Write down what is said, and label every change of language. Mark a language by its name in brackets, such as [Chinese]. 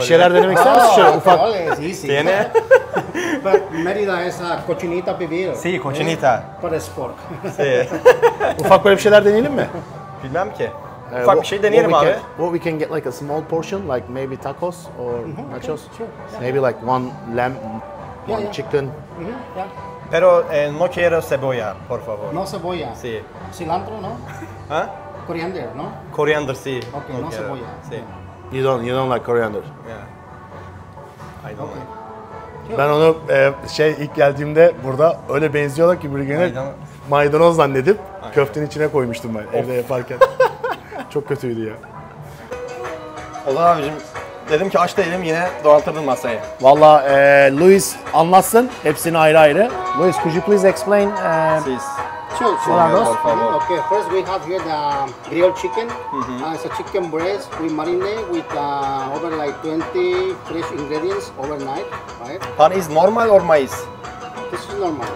[Turkish] Bir şeyler denemek ister misin? Şöyle ufak. [Spanish] Vale, sí, sí. Tiene? [English] But [Spanish] Mérida es cochinita pibil. Sí, cochinita. Para sport. Sí. [Turkish] Ufak böyle bir şeyler deneyelim mi? Bilmem ki. Ufak bir şey deneyelim abi. [English] What we can get like a small portion, like maybe tacos or nachos. Sure. Maybe like one lamb, Yeah, one yeah. chicken. Yeah. [Spanish] Pero no quiero cebolla, por favor. No cebolla. Sí. Cilantro, ¿no? ¿Ah? [English] Coriander, [Spanish] ¿no? [English] Coriander, [Spanish] sí. Ok, no quiero. cebolla. Sí. [English] You don't like coriander. Yeah. I don't like. [Turkish] Ben onu ilk geldiğimde burada öyle benziyorlar ki birbirine Maydanoz. maydanoz zannedip köftenin içine koymuştum ben evde yaparken. Çok kötüydü ya. O zaman abicim dedim ki aç değilim yine donatırdın masayı. Valla Luis anlatsın hepsini ayrı ayrı. [English] Luis, could you please explain? [Turkish] Siz. [English] Sure, sure. [Spanish] Hola, por favor. [English] Okay, first we have here the grilled chicken. It's a chicken breast. We marinate with over like 20 fresh ingredients overnight, right? Pan is normal or mais? This is normal.